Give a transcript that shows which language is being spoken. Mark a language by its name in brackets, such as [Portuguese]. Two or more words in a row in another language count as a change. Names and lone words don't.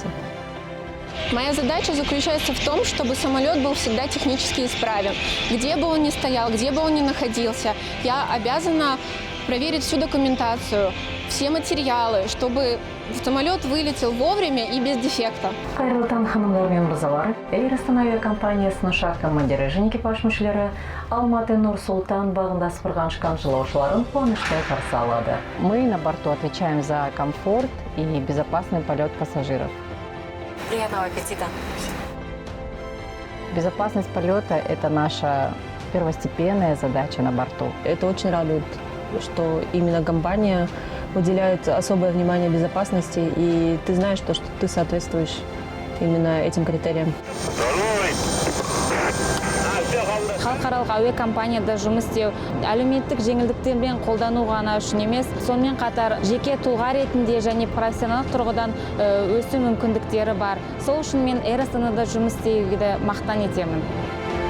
[Russian] Моя задача заключается в том, чтобы самолет был всегда технически исправен. Где бы он ни стоял, где бы он ни находился, я обязана проверить всю документацию, все материалы, чтобы самолет вылетел вовремя и без дефекта. [Kazakh] Қайырлы таң, ханымдар мен мырзалар. Эйр Астана авиакомпаниясының ұшақ командирі және экипаж мүшелері Алматы Нур-Султан бағында сыпырған ұшқан жолаушыларын қуанышпен қарсы алады. [Russian] Мы на борту отвечаем за комфорт и безопасный полет пассажиров. Приятного аппетита. Безопасность полета – это наша первостепенная задача на борту. Это очень радует, что именно компания уделяет особое внимание безопасности, и ты знаешь, что ты соответствуешь именно этим критериям. [Kazakh] Халықаралық әуе компанияда жұмыс істеу әлеуметтік жеңілдіктермен қолдану ғана үшін емес, сонымен қатар жеке тұлға ретінде және профессионалдық тұрғыдан өсу мүмкіндіктері бар. Сол үшін мен Эйр Астанада жұмыс істеуді мақтан етемін.